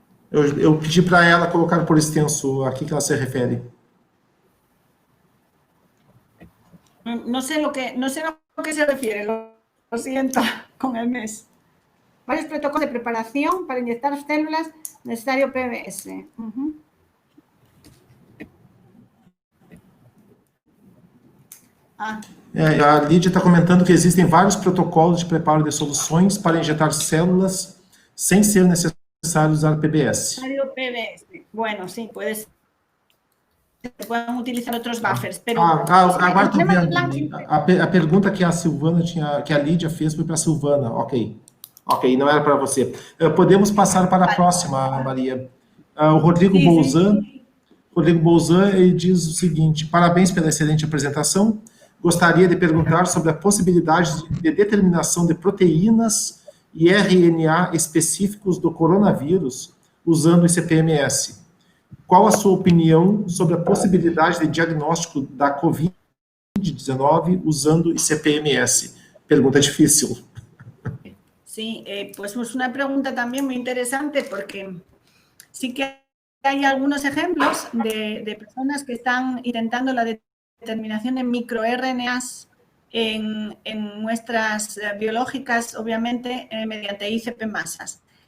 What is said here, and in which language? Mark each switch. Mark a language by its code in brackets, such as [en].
[pt] Eu pedi para ela colocar por extenso a que ela se refere. [es] No sé lo que se refiere, lo siento, con el mes. Varios protocolos de preparación para inyectar células, necesario PBS. [pt] A Lídia está comentando que existem vários protocolos de preparo de soluções para injetar células sem ser necessário usar PBS. PBS. [es] Bueno, sí, se pueden utilizar otros buffers, pero... [pt] Agora estou vendo. A pergunta que a Silvana que a Lídia fez foi para a Silvana. Ok, não era para você. Podemos passar para a próxima, Maria. O Rodrigo Bolzan. Rodrigo Bolzan, ele diz o seguinte: parabéns pela excelente apresentação. Gostaria de perguntar sobre a possibilidade de determinação de proteínas e RNA específicos do coronavírus usando o ICP-MS. Qual a sua opinião sobre a possibilidade de diagnóstico da COVID-19 usando o ICP-MS? Pergunta difícil. [es] Sí, pues es una pregunta también muy interesante porque sí que hay algunos ejemplos de personas que están intentando la determinación de microRNAs en muestras biológicas, obviamente, mediante ICP masas.